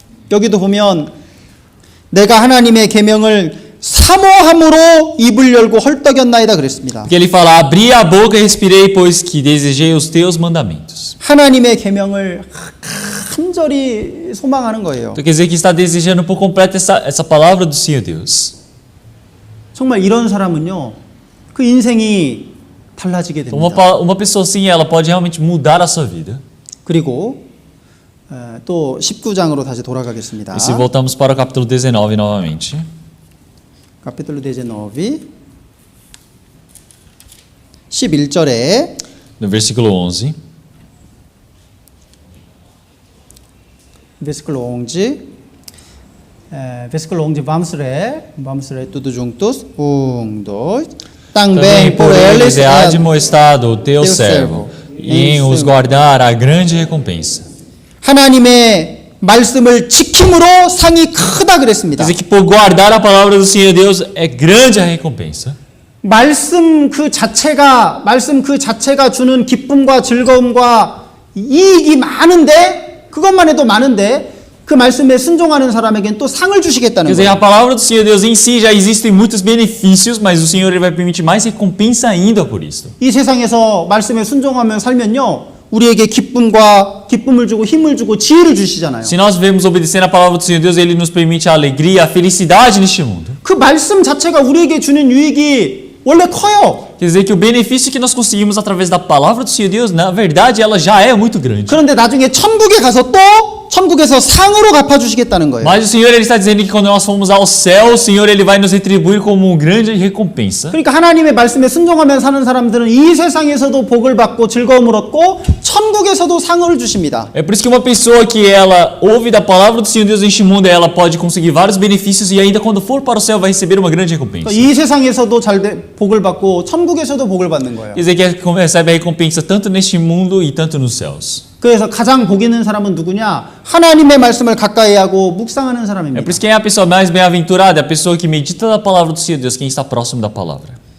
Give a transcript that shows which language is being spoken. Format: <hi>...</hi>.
<ko>여기도 보면 내가 하나님의 계명을 사모함으로 입을 열고 헐떡였나이다 그랬습니다.</ko> <pt>Porque ele fala: abri a boca e respirei, pois que desejei os teus mandamentos.</pt> <ko>하나님의 계명을 간절히 소망하는 거예요.</ko> <pt>Então quer dizer que está desejando por completo essa palavra do Senhor Deus.</pt> <ko>정말 이런 사람은요, 그 인생이 달라지게</ko> <pt>Então,</pt> <ko>됩니다.</ko> <pt>uma pessoa assim, ela pode realmente mudar a sua vida.</pt> <ko>그리고 또 19장으로 다시 돌아가겠습니다.</ko> <pt>E se voltamos para o capítulo 19 novamente. capítulo 19, 11절에 No versículo 11. versículo 11, versículo 11, vamos ler tudo juntos, 1, 2, Também por eles há admoestado o teu servo, e em os guardar a grande recompensa.</pt> <ko>하나님의 말씀을 지킴으로 상이 크다 그랬습니다.</ko> <pt>Quer dizer que por guardar a palavra do Senhor Deus é grande a recompensa.</pt> <ko>말씀 그 자체가 주는 기쁨과 즐거움과 이익이 많은데, 그것만 해도 많은데 그 말씀에 순종하는 사람에겐 또 상을 주시겠다는</ko> <pt>Quer dizer,</pt> <ko>거예요.</ko> <pt>a palavra do Senhor Deus em si já existem muitos benefícios, mas o Senhor ele vai permitir mais recompensa ainda por isso.</pt> <ko>이 세상에서 말씀에 순종하며 살면요, 우리에게 기쁨을 주고 힘을 주고 지혜를 주시잖아요.</ko> <pt>Se nós vivemos obedecendo a palavra do Senhor Deus, ele nos permite a alegria, a felicidade neste mundo.</pt> <ko>그 말씀 자체가 우리에게 주는 유익이 원래 커요.</ko> <pt>Quer dizer que o benefício que nós conseguimos através da palavra do Senhor Deus, na verdade, ela já é muito grande.</pt> <ko>그런데 나중에 천국에 가서 또 천국에서 상으로 갚아주시겠다는 거예요.</ko> <pt>Mas o Senhor ele está dizendo que quando nós formos ao céu, o Senhor ele vai nos retribuir como uma grande recompensa.</pt> <ko>그러니까 하나님의 말씀에 순종하며 사는 사람들은 이 세상에서도 복을 받고 즐거움을 얻고 천국에서도 상을 주십니다.</ko> <pt>É por isso que uma pessoa que ela ouve da palavra do Senhor Deus neste mundo, ela pode conseguir vários benefícios e ainda quando for para o céu vai receber uma grande recompensa.</pt> <ko>이 세상에서도 복을 받고 천국에서도 복을 받는 거예요.</ko> <pt>Quer dizer que recebe a recompensa tanto neste mundo e tanto nos céus.</pt> <ko>그래서 가장 복 있는 사람은 누구냐? 하나님의 말씀을 가까이 하고 묵상하는</ko> <pt>É</pt> <ko>사람입니다.</ko> <pt>por isso que quem é a pessoa mais bem-aventurada, é a pessoa que medita da palavra do Senhor Deus, quem está próximo da palavra.</pt>